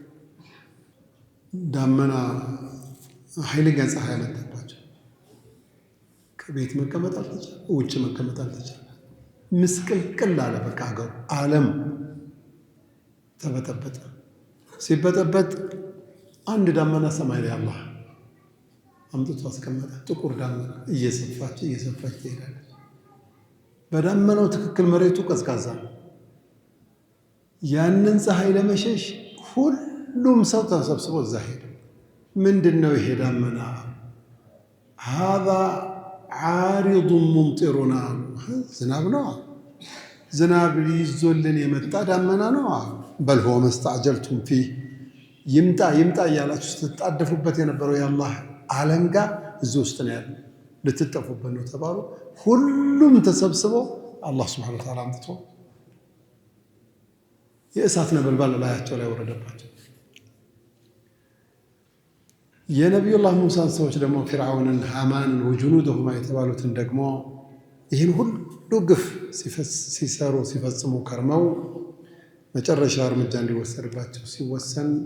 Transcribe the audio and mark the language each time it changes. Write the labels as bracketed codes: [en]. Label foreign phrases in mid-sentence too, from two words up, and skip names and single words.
[am] ዳመና ኃይለኛ ፀሐይ መጣባቸው ከቤት መቀመጥ አልተቻለ ውጭ መቀመጥ አልተቻለ ምስቅልቅል አለ በቃ ሀገሩ ዓለም ተበጠበጠ ሲበጠበጥ አንድ ዳመና ሰማይ ላይ አላህ አምጥቶ አስቀመጠ ጥቁር ዳመና እየሰፋች ትሄዳለች በዳመናው ትክክል መሬቱ ቀዝቃዛ ያንን ፀሐይ ለመሸሽ ሁሉም ሰው ተሰብስቦ እዛ ሄደ ምንድነው ይሄ ዳመና [ar] هذا عارض ممطرنا [am] ዝናብ ነው ዝናብ ይዞልን የመጣ ዳመና ነው [ar] بل هو ما استعجلتم فيه [am] ይምጣ ያላችሁ ስትጣደፉበት የነበረው የአላህ ዓለም ጋር እዚህ ውስጥ ነው ያለው ልትጠፉበት ነው ተባሉ ሁሉም ተሰብስበው አላህ [ar] سبحانه وتعالى [am] አምጥቶ የእሳት ነበልባል ላያቸው ላይ ወረደባቸው የነብዩላህ ሙሳ ሰዎች ደግሞ ፊርዓውንን ሃማንን ወጁኑደሁማ የተባሉትን ደግሞ ይህን ሁሉ ግፍ ሲፈጽሙ ከርመው መጨረሻ እርምጃ እንዲወሰድባቸው ሲወሰን